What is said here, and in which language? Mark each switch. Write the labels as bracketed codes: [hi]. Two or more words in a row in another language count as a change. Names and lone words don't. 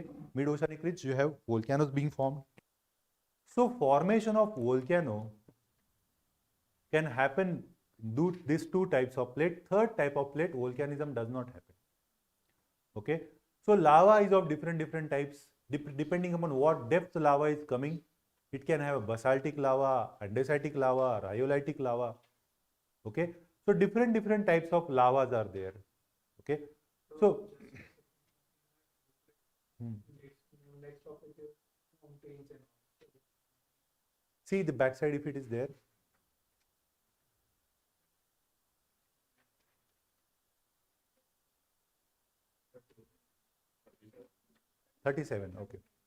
[en] Mid-oceanic region, you have volcanoes being formed. So formation of volcano can happen due to these two types of plate. Third type of plate, volcanism does not happen. Okay. So lava is of different types. Depending upon what depth lava is coming, it can have a basaltic lava, andesitic lava, rhyolitic lava. Okay. So different types of lavas are there. Okay. So see the backside if it is there. $37. Okay.